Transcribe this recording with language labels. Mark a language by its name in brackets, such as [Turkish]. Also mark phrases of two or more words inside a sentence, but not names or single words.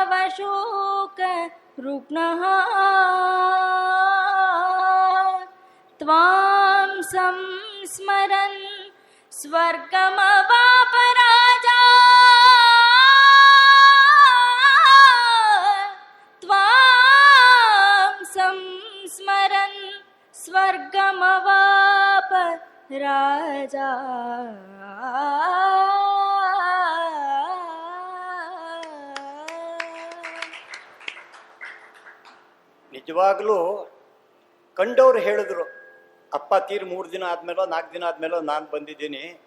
[Sanskrit] शोकरुग्णः त्वां संस्मरन् स्वर्गमवाप राजा त्वां संस्मरन् स्वर्गमवाप राजा [Kannada] ನಿಜವಾಗ್ಲೂ ಕಂಡವ್ರು ಹೇಳಿದ್ರು, ಅಪ್ಪ ತೀರ್ 3 ದಿನ ಆದ್ಮೇಲೋ 4 ದಿನ ಆದ್ಮೇಲೋ ನಾನು ಬಂದಿದ್ದೀನಿ.